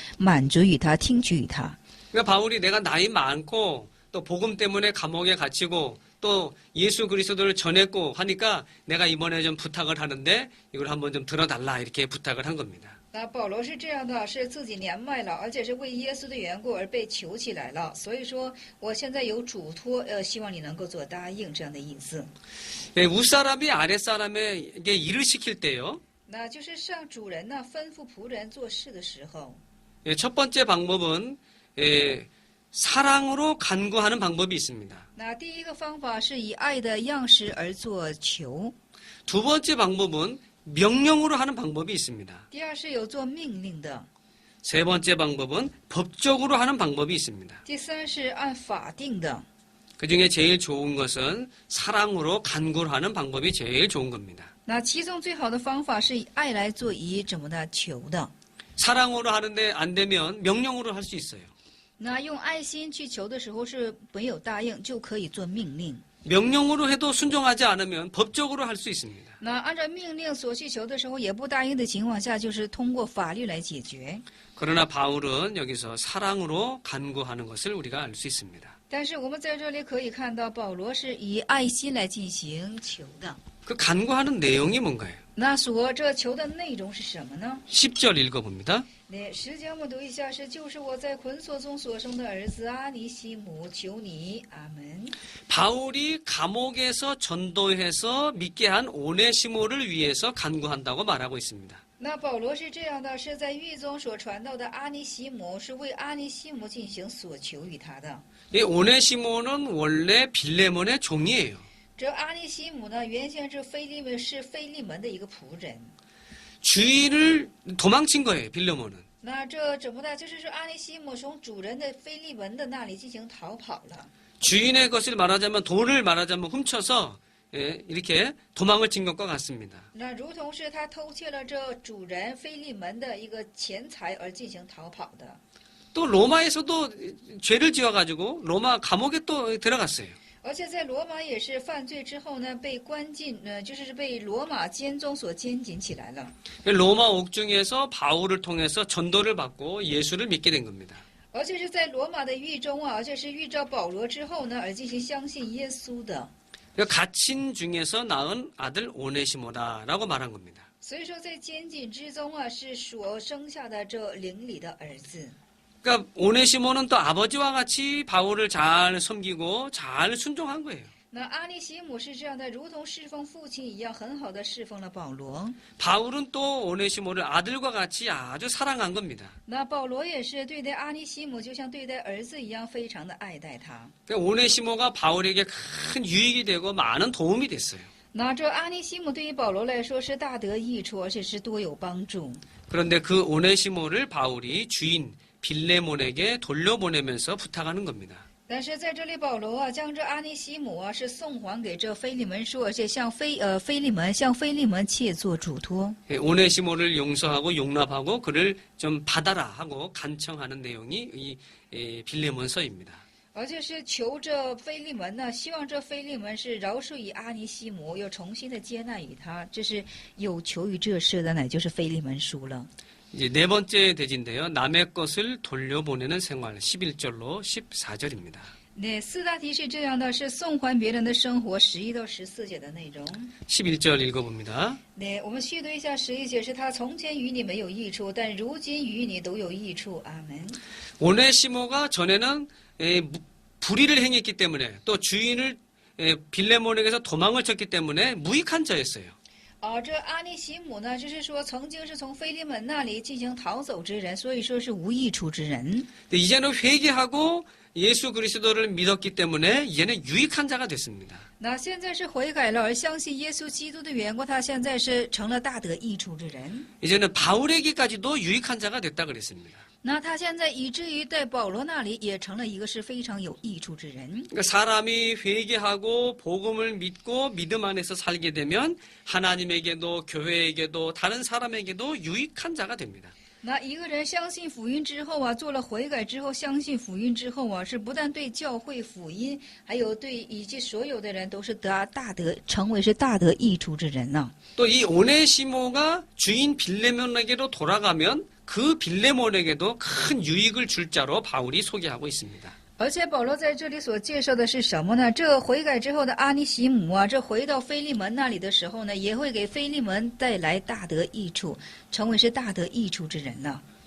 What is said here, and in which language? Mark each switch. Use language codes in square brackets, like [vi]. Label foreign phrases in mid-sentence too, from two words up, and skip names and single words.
[zh] 满足于他，听取于他。 [ko] 그러니까 바울이 내가 나이 많고 또 복음 때문에 감옥에 갇히고 또 예수 그리스도를 전했고 하니까 내가 이번에 좀 부탁을 하는데 이걸 한번 좀 들어달라 이렇게 부탁을 한 겁니다. [zh] 那保罗是这样的，是自己年迈了，而且是为耶稣的缘故而被求起来了。所以说，我现在有嘱托，希望你能够做答应这样的意思。 [ko] 예, 윗사람이 아랫사람에게 일을 시킬 때요. [zh] 那就是让主人呢吩咐仆人做事的时候， [ko] 예, 첫 번째 방법은 사랑으로 간구하는 방법이 있습니다. [zh] 那第一个方法是以爱的样式而做求， [ko] 두 번째 방법은 명령으로 하는 방법이 있습니다. [zh] 第二是有做命令的， [ko] 세 번째 방법은 법적으로 하는 방법이 있습니다. [zh] 第三是按法定的。 [ko] 그 중에 제일 좋은 것은 사랑으로 간구를 하는 방법이 제일 좋은 겁니다. [zh] 那其中最好的方法是以爱来做以怎么的求的。 [ko] 사랑으로 하는데 안 되면 명령으로 할 수 있어요. [zh] 那用爱心去求的时候是没有答应，就可以做命令。 [ko] 명령으로 해도 순종하지 않으면 법적으로 할 수 있습니다. [zh] 那按照命令所需求的时候也不答应的情况下，就是通过法律来解决。 [ko] 그러나 바울은 여기서 사랑으로 간구하는 것을 우리가 알 수 있습니다. [zh] 但是我们在这里可以看到，保罗是以爱心来进行求的。 [ko] 그 간구하는 내용이 뭔가요? [zh] 那这求的内容是什么呢？ [ko] 10절 읽어봅니다. [zh] 那10节我们读一下，就是我在捆锁中所生的儿子阿尼西姆，求你，阿门。 [ko] 바울이 감옥에서 전도해서 믿게 한 오네시모를 위해서 간구한다고 말하고 있습니다. [zh] 那保罗是这样的，是在狱中所传道的阿尼西姆，是为阿尼西姆进行所求于他的。 [ko] 이 오네시모는 원래 빌레몬의 종이에요. [zh] 这阿尼西姆呢，原先是腓利门的一个仆人。 [ko] 주인을 도망친 거예요, 빌레몬은. [zh] 那这怎么的？就是说阿尼西姆从主人的腓利门的那里进行逃跑了。 [ko] 주인의 것을 말하자면 돈을 말하자면 훔쳐서 이렇게 도망을 친 것과 같습니다. [zh] 那如同是他偷窃了这主人腓利门的一个钱财而进行逃跑的。 [ko] 또 로마에서도 죄를 지어가지고 로마 감옥에 또 들어갔어요. [zh] 而且在罗马也是犯罪之后呢，被关进，就是被罗马监中所监禁起来了。 [ko] 로마 옥중에서 바울을 통해서 전도를 받고 예수를 믿게 된 겁니다. [zh] 而且是在罗马的狱中啊，而且是遇着保罗之后呢，而进行相信耶稣的。 [ko] 갇힌 중에서 낳은 아들 오네시모다라고 말한 겁니다. [zh] 所以说，在监禁之中啊，是所生下的这灵里的儿子。 [ko] 그러니까 오네시모는 또 아버지와 같이 바울을 잘 섬기고 잘 순종한 거예요. [zh] 那阿尼西姆是这样的，如同侍奉父亲一样，很好的侍奉了保罗。 [ko] 바울은 또 오네시모를 아들과 같이 아주 사랑한 겁니다. [zh] 那保罗也是对待阿尼西姆，就像对待儿子一样，非常的爱戴他。 [ko] 그러니까 오네시모가 바울에게 큰 유익이 되고 많은 도움이 됐어요. [zh] 那这阿尼西姆对于保罗来说是大得益处，而且是多有帮助。 [ko] 그런데 그 오네시모를 바울이 주인 빌레몬에게 돌려보내면서 부탁하는 겁니다. [zh] 但是在这里，保罗啊，将这阿尼西姆啊是送还给这腓利门说，而且向腓利门切做嘱托。 [ko] 오네시모를 용서하고 용납하고 그를 좀 받아라 하고 간청하는 내용이 이 빌레몬서입니다. [zh] 而且是求着腓利门呢，希望这腓利门是饶恕于阿尼西姆，又重新的接纳于他，这是有求于这事的，乃就是腓利门书了。 [ko] 이제 네 번째 대지인데요. 남의 것을 돌려보내는 생활 11절로 14절입니다. [zh] 那四大题是这样的，是送还别人的生活，11到14节的内容。 [ko] 11절 읽어봅니다. [zh] 那我们细读一下11节，是他从前与你没有益处，但如今与你都有益处。阿门。 [ko] 오네시모가 전에는 불의를 행했기 때문에 또 주인을 빌레몬에게서 도망을 쳤기 때문에 무익한 자였어요. [zh] 这阿尼西姆呢，就是说曾经是从腓利门那里进行逃走之人，所以说是无益处之人。 [ko] 이제는 회개하고 예수 그리스도를 믿었기 때문에 이제는 유익한 자가 됐습니다. [zh] 那现在是悔改了，而相信耶稣基督的缘故，他现在是成了大得益处之人。 [ko] 이제는 바울에게까지도 유익한 자가 됐다 그랬습니다. [zh] 那他现在以至于在保罗那里也成了一个是非常有益处之人。 [ko] 그러니까 사람이 회개하고 복음을 믿고 믿음 안에서 살게 되면 하나님에게도 교회에게도 다른 사람에게도 유익한 자가 됩니다. [zh] 那一个人相信福音之后啊，做了悔改之后，相信福音之后啊，是不但对教会福音，还有对以及所有的人都是成为是大得益处之人呢、 [ko] 또 이 오네시모가 주인 빌레몬에게로 돌아가면 그 빌레몬에게도 큰 유익을 줄 자로 바울이 소개하고 있습니다. [zh] 而且保罗在这里所介绍的是什么呢？这悔改之后的阿尼西姆啊，这回到腓利门那里的时候呢，也会给腓利门带来大得益处，成为是大得益处之人呢。